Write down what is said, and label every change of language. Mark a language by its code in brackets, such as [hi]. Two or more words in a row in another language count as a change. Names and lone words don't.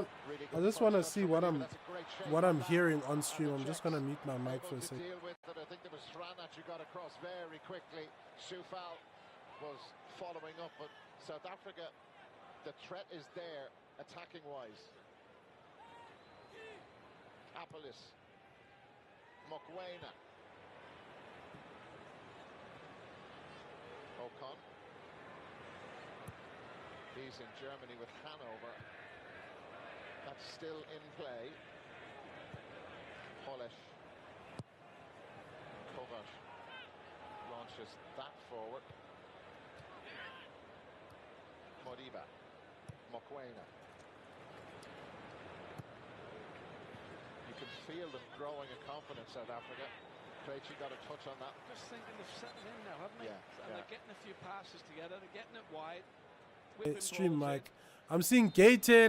[en] Really I good just want to first see touch what from I'm Modiba. That's a great shake what on I'm that. hearing on And stream. the I'm just Czechs gonna mute my mic for able a to second. deal with it. I think there was Sranach who got across very quickly. Soufal was following up, but South Africa, the threat is there attacking wise. Apolis. Mokwena. Ocon. He's in Germany with Hanover. That's still in play. Polish. Kovac launches that forward. Modiba. Mokwena. You can feel them growing in confidence, South Africa. Krejci got a touch on that. Just thinking they've settled in now, haven't they? Yeah, And yeah. they're getting a few passes together. They're getting it wide. Stream mic. I'm seeing Gaten.